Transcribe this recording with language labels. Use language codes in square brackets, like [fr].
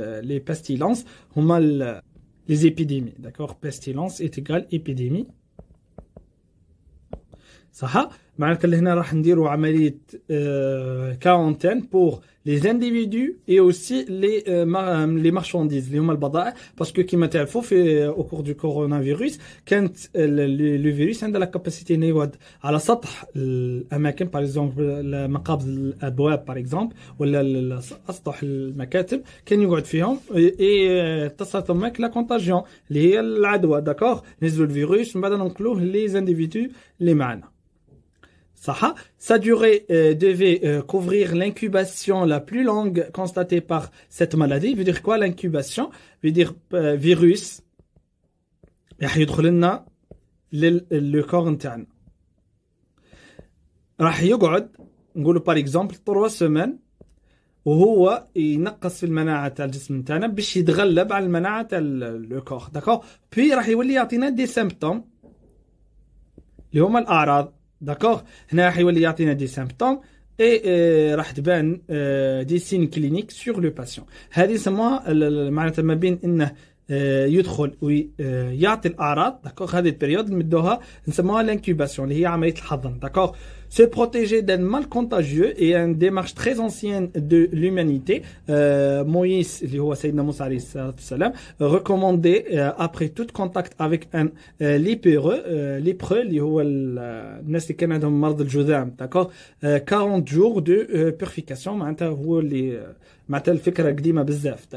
[fr] Les pestilences, les épidémies, d'accord, pestilence est égal épidémie. [ar] صح. معناتها اللي هنا راح نديروا عملية quarantaine [fr] pour les individus et aussi les marchandises [ar] اللي هما البضائع, [fr] parce que [ar] كما تعرفوا في [fr] au cours du coronavirus [ar] كانت le virus عنده [fr] la capacité [ar] انه يقعد على سطح الاماكن, par exemple مقابض الابواب par exemple ولا اسطح المكاتب كان يقعد فيهم et تصلت هناك [fr] la contagion [ar] اللي هي العدوى. d'accord, نزلوا الفيروس من بعد ننقلوه les individus اللي معنا. [fr] Sa durée devait couvrir l'incubation la plus longue constatée par cette maladie. Veut dire quoi l'incubation? Veut dire virus [ar] راح يدخل لنا للكور نتاعنا, راح يقعد نقولوا par exemple 3 semaines وهو ينقص في المناعة تاع الجسم نتاعنا باش يتغلب على المناعة تاع الكور. d'accord, puis راح يولي يعطينا دي سيمبتوم اللي هما الأعراض. d'accord, هنا راح يولي يعطينا دي سيمبتوم اي راح تبان [fr] دي سين كلينيك سور لو باسيون. [ar] هذه يسموها معناتها ما بين انه يدخل ويعطي الاعراض. داكوغ, هذه البريود نمدوها نسموها لانكوباسيون اللي هي عمليه الحضن. [fr] داكوغ, se protéger d'un mal contagieux est une démarche très ancienne de l'humanité. [ar] Moïse اللي هو سيدنا موسى عليه الصلاة والسلام [fr] recommandé après tout contact avec un lépreux [ar] اللي هو الناس اللي كان عندهم مرض الجذام. داكوغ, [fr] 40 jours de purification [ar] معناتها هو اللي معناتها الفكرة قديمة بزاف.